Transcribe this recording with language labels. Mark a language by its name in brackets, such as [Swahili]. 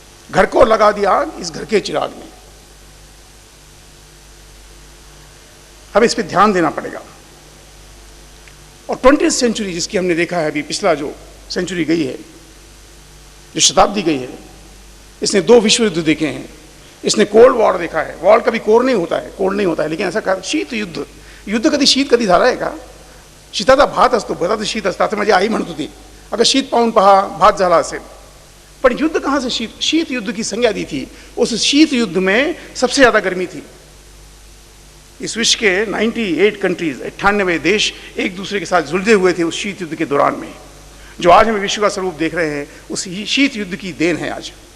[Hindi] घर को लगा दिया आग, इस घर के चिराग में। हमें इस पर ध्यान देना पड़ेगा। और 20वीं सेंचुरी जिसकी हमने देखा है अभी, पिछला जो सेंचुरी गई है, जो शताब्दी गई है, इसने 2 विश्व युद्ध देखे हैं। इसने कोल्ड वॉर देखा है। वॉर कभी कोर नहीं होता है, कोल्ड नहीं होता है, लेकिन ऐसा कर शीत युद्ध, [Marathi] युद्ध कधी शीत कधी झालं आहे का? शीताचा भात असतो, भाताचं शीत असतं, असं माझी आई म्हणत होती, अगं शीत पाहून पहा भात झाला असेल। [Hindi] पण युद्ध कहाँ से शीत युद्ध की संज्ञा दी थी? उस शीत युद्ध में सबसे ज़्यादा गर्मी थी। इस विश्व के 98 कंट्रीज, 98 देश एक दूसरे के साथ जुड़े हुए थे उस शीत युद्ध के दौरान में। जो आज हमें विश्व का स्वरूप देख रहे हैं, उस शीत युद्ध की देन है आज।